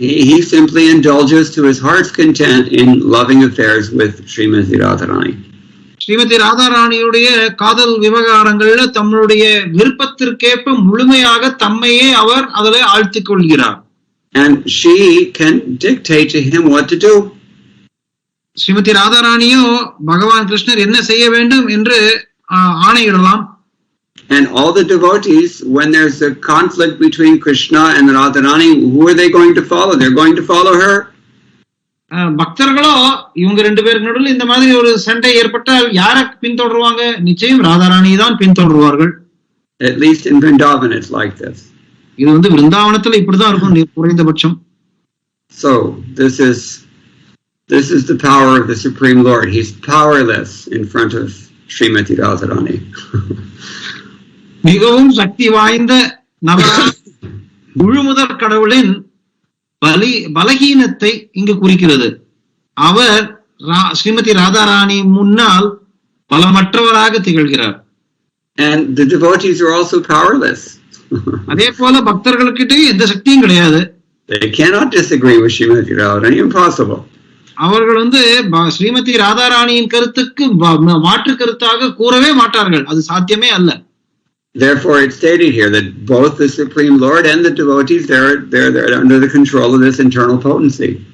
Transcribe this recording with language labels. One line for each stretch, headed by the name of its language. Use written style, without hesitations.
English: He simply indulges to his heart's content in loving affairs with Srimati Radharani.
Tamil: Srimathi ராதாராணியுடைய காதல் விவகாரங்கள்ல தம்முடைய விருப்பத்திற்கேற்ப முழுமையாக தம்மையே அவர் அதில் ஆழ்த்திக் கொள்கிறார்.
English: And she can dictate to him what to do.
Tamil: Srimathi ராதாராணியோ பகவான் கிருஷ்ணர் என்ன செய்ய வேண்டும் என்று ஆணையிடலாம்.
English: And all the devotees, when there's a conflict between Krishna and Radharani, who are they going to follow? They're going to follow her.
Tamil: பக்தர்களோ இவங்க ரெண்டு பேருக்கு நடுவில் இந்த மாதிரி ஒரு சண்டை ஏற்பட்டால் யாரை பின்தொடருவாங்க? நிச்சயம் ராதாராணி தான் பின்தொடருவார்கள்.
English: At least in Vrindavan it's like this.
Tamil: இது வந்து விருந்தாவனத்துல இப்படிதான் இருக்கும் குறைந்தபட்சம்.
English: So this is the power of the Supreme Lord. He's powerless in front of Srimati Radharani.
Tamil: மிகவும் சக்தி வாய்ந்த நபர் முழுமுதற் கடவுளின் பலகீனத்தை இங்கு குறிக்கிறது. அவர் ஸ்ரீமதி ராதாராணி முன்னால் பலமற்றவராக திகழ்கிறார்.
English: And the devotees are also powerless.
Tamil: அதே போல பக்தர்களுக்கிட்டே எந்த சக்தியும் கிடையாது.
English: They cannot disagree with Srimati Radharani. Impossible.
Tamil: அவர்கள் வந்து ஸ்ரீமதி ராதாராணியின் கருத்துக்கு மாற்று கருத்தாக கூறவே மாட்டார்கள். அது சாத்தியமே அல்ல.
English: Therefore, it's stated here that both the Supreme Lord and the devotees, they're under the control of this internal potency.